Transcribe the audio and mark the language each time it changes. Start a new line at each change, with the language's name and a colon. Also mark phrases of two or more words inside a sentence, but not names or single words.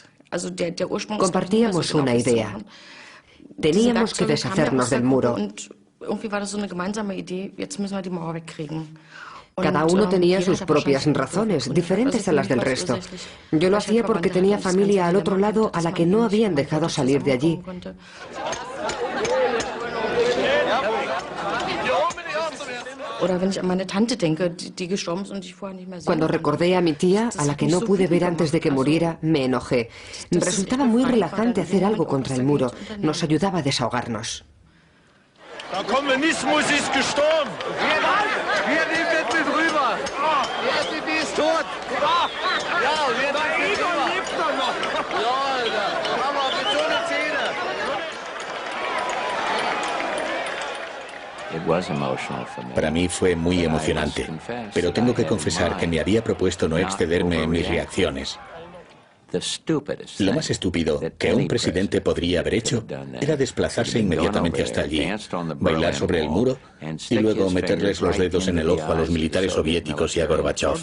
German: Also der Ursprung.
Spanish: Compartíamos una idea. Teníamos que deshacernos del muro. Cada uno tenía sus propias razones, diferentes a las del resto. Yo lo hacía porque tenía familia al otro lado a la que no habían dejado salir de allí. Cuando recordé a mi tía, a la que no pude ver antes de que muriera, me enojé. Resultaba muy relajante hacer algo contra el muro. Nos ayudaba a desahogarnos.
German: Der Kommunismus ist gestorben. Wir nehmen jetzt mit rüber. Die SPD ist tot. Ja, wir lebt doch noch. Ja, aber mit so einer Zähne.
Spanish: Para mí fue muy emocionante, pero tengo que confesar que me había propuesto no excederme en mis reacciones. Lo más estúpido que un presidente podría haber hecho era desplazarse inmediatamente hasta allí, bailar sobre el muro y luego meterles los dedos en el ojo a los militares soviéticos y a Gorbachov.